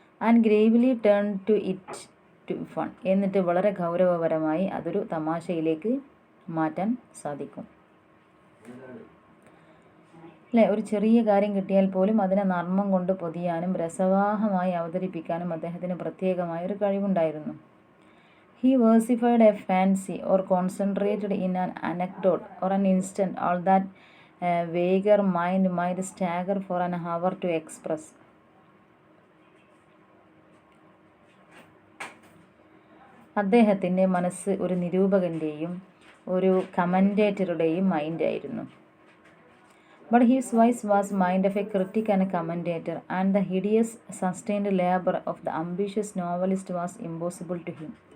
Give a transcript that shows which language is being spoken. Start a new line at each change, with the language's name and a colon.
English: and gravely turn to it to fun,
Malayalam: എന്നിട്ട് വളരെ ഗൗരവപരമായി അതൊരു തമാശയിലേക്ക് മാറ്റാൻ സാധിക്കും. അല്ലേ, ഒരു ചെറിയ കാര്യം കിട്ടിയാൽ പോലും അതിനെ നർമ്മം കൊണ്ട് പൊതിയാനും രസവാഹമായി അവതരിപ്പിക്കാനും അദ്ദേഹത്തിന് പ്രത്യേകമായ ഒരു കഴിവുണ്ടായിരുന്നു.
English: He versified a fancy or concentrated in an anecdote or an instant all that a vaguer mind might stagger for an hour to express.
Malayalam: അദ്ദേഹത്തിൻ്റെ മനസ്സ് ഒരു നിരൂപകൻ്റെയും ഒരു കമൻറ്റേറ്ററുടെയും മൈൻഡായിരുന്നു.
English: But his voice was mind of a critic and a commentator, and the hideous sustained labor of the ambitious novelist was impossible to him.